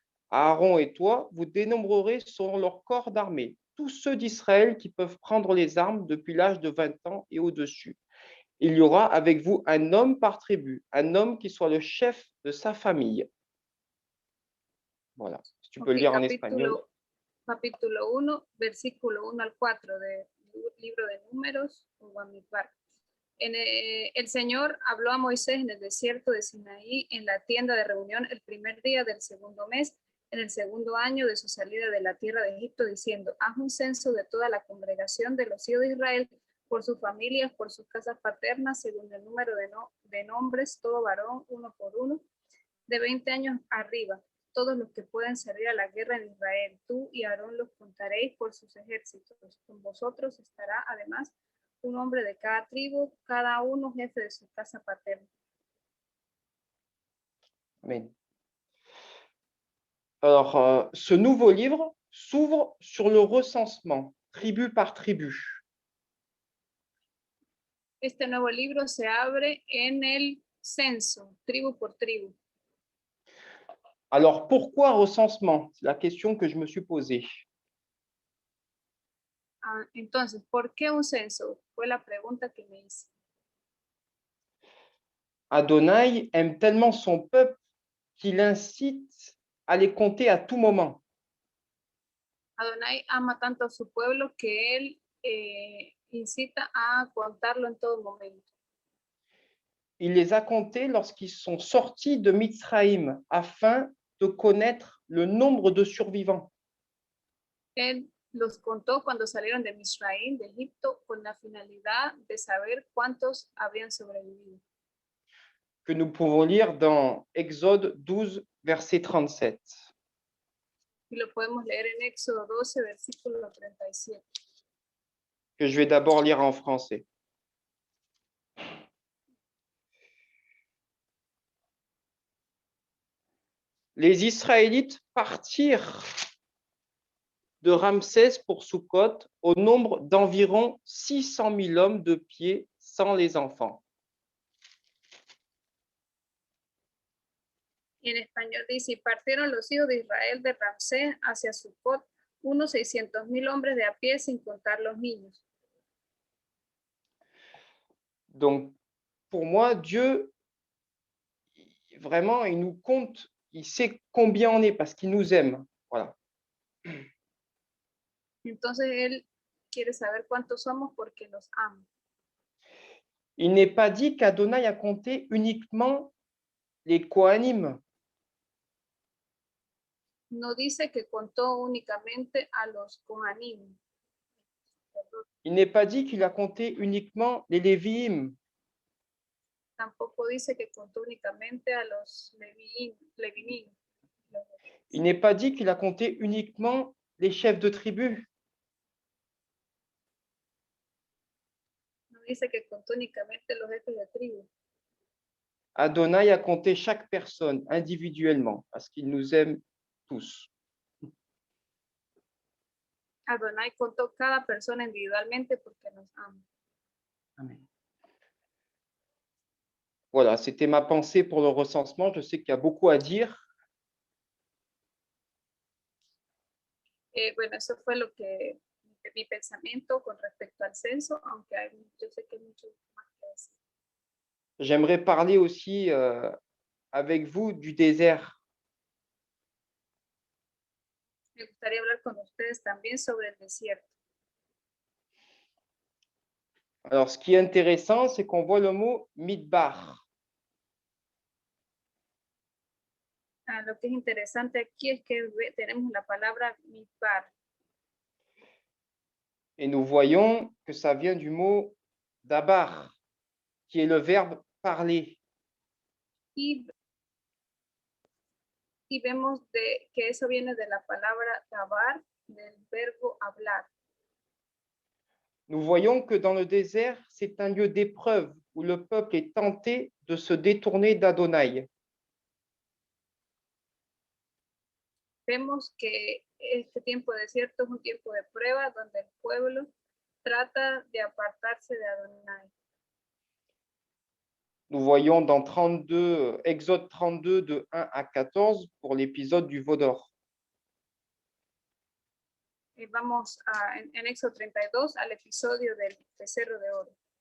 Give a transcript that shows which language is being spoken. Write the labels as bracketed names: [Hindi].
[French] Aaron et toi, vous dénombrerez selon leur corps d'armée tous ceux d'Israël qui peuvent prendre les armes depuis l'âge de 20 ans et au-dessus. Il y aura avec vous un homme par tribu, un homme qui soit le chef de sa famille. Voilà, si tu peux lire en espagnol. [Spanish] Capítulo 1, versículo 1 al 4 del libro de Números o Bamidbar. El Señor habló a Moisés en el desierto de Sinaí, en la tienda de reunión, el primer día del segundo mes, en el segundo año de su salida de la tierra de Egipto, diciendo: haz un censo de toda la congregación de los hijos de Israel, por sus familias, por sus casas paternas, según el número de nombres, todo varón, uno por uno, de 20 años arriba, todos los que pueden servir a la guerra en Israel. Tú y Aarón los contaréis por sus ejércitos. Con vosotros estará además un hombre de cada tribu, cada uno jefe de su casa paterna. Amen. [French] Alors, ce nouveau livre s'ouvre sur le recensement, tribu par tribu. [Spanish] Este nuevo libro se abre en el censo, tribu por tribu. [French] Alors, pourquoi recensement? C'est la question que je me suis posée. [Spanish] Entonces, ¿por qué un censo? Fue la pregunta que me hice. [French] Adonai aime tellement son peuple qu'il incite à les compter à tout moment. [Spanish] Adonai ama tanto a su pueblo que él incita a contarlo en todo momento. [French] Il les a comptés lorsqu'ils sont sortis de Mitzraïm afin de connaître le nombre de survivants. [Spanish] Él los contó cuando salieron de Misraim, de Egipto, con la finalidad de saber cuántos habrían sobrevivido. [French] Que nous pouvons lire dans Exode 12, verset 37. [Spanish] Y lo podemos leer en Éxodo 12, versículo 37. [French] Que je vais d'abord lire en français. Les Israélites partirent de Ramsès pour Sukkot au nombre d'environ 600 000 hommes de pied sans les enfants. [Spanish] Y en español dice, y partieron los hijos de Israel de Ramsés hacia Sucot, unos 600,000 hombres de a pie sin contar los niños. [French] Donc, pour moi, Dieu, vraiment, il nous compte, il sait combien on est parce qu'il nous aime. Voilà. [Spanish] Entonces él quiere saber cuántos somos porque nos ama. [French] Il n'est pas dit qu'Adonai a compté uniquement les Kohanim. [Spanish] No dice que contó únicamente a los Kohanim. [French] Il n'est pas dit qu'il a compté uniquement les Lévi'im. [Spanish] Tampoco dice que contó únicamente a los Levinim. [French] Il n'est pas dit qu'il a compté uniquement les chefs de tribu. [Spanish] No dice que contó únicamente los jefes de tribu. [French] Adonai a compté chaque personne individuellement parce qu'il nous aime tous. [Spanish] Adonai contó cada persona individualmente porque nos ama. Amen. [French] Voilà, c'était ma pensée pour le recensement. Je sais qu'il y a beaucoup à dire. [Spanish] Bueno, eso fue lo que mi pensamiento con respecto al censo, aunque yo sé que hay mucho más que decir. [French] J'aimerais parler aussi avec vous du désert. [Spanish] Me gustaría hablar con ustedes también sobre el desierto. [French] Alors, ce qui est intéressant, c'est qu'on voit le mot midbar. [Spanish] Lo que es interesante aquí es que tenemos la palabra midbar. [French] Et nous voyons que ça vient du mot dabar, qui est le verbe parler. [Spanish] Y vemos que eso viene de la palabra dabar, del verbo hablar. [French] Nous voyons que dans le désert, c'est un lieu d'épreuve où le peuple est tenté de se détourner d'Adonai. [Spanish] Vemos que este tiempo de desierto es un tiempo de prueba donde el pueblo trata de apartarse de Adonai. [French] Nous voyons dans Exode 32 de 1 à 14 pour l'épisode du veau d'or. [Spanish] Vamos en Éxodo 32 al episodio del becerro de oro.